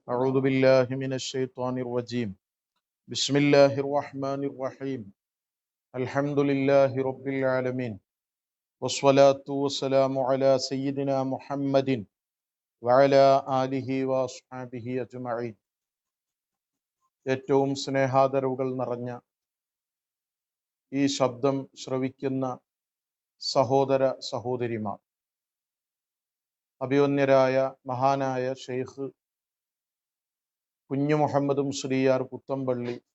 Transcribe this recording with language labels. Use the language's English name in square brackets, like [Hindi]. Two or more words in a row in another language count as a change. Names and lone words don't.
[Arabic] أعوذ بالله من الشيطان الرجيم بسم الله الرحمن الرحيم الحمد لله رب العالمين والصلاة والسلام على سيدنا محمد وعلى آله وأصحابه أجمعين. [Malayalam] ഏറ്റവും സ്നേഹാദരവുകൾ നിറഞ്ഞ ഈ ശബ്ദം ശ്രവിക്കുന്ന സഹോദര സഹോദരിമാർ, അഭിവന്യരായ മഹാനായ ഷെയ്ഖ് കുഞ്ഞു മുഹമ്മദ് മുസ്ലിയാർ പുത്തമ്പള്ളി